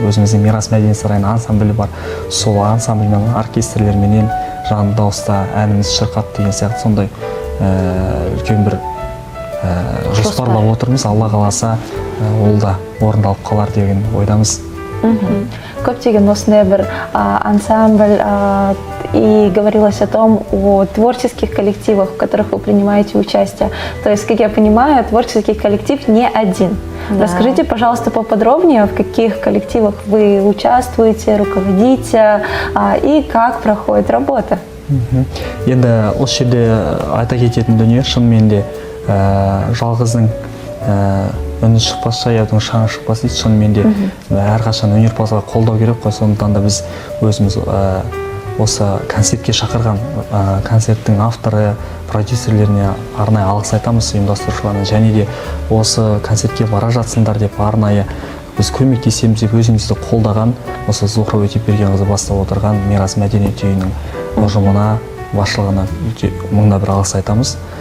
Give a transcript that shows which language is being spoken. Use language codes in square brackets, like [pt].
[kk] Өзіміздің Мирас мәдениет сарайының ансамблі бар. Сол ансамбльмен оркестрлерменен жанды дауыста әніміз шырқап деген сияқты сондай үлкен бір жоспарлап отырмыз. Алла қаласа ол да орындалып қалар деген ойдамыз. Көптеген осындай бір ансамбль, [ru] и говорилось о том, о творческих коллективах, в которых вы принимаете участие. То есть, как я понимаю, творческий коллектив не один. Да. Расскажите, пожалуйста, поподробнее, в каких коллективах вы участвуете, руководите, и как проходит работа. [kk] Енді осы жерде айта кететін дүние, шынымен де жалғыздың үні шықпас, жаяудың шаңы шықпас дейді. Шынымен де әрқашан өнерпазға қолдау керек қой. Сондықтан да біз өзіміз осы концертке шақырған концерттің авторы, продюсерлеріне арнайы алғыс айтамыз, ұйымдастырушыларына, және де осы концертке бара жатсыңдар деп арнайы біз көмектесеміз деп өзімізді қолдаған осы Зухра Өтепбергенқызы бастап отырған Мирас мәдениет үйінің ұжымына, басшылығына мыңда бір алғыс айтамыз.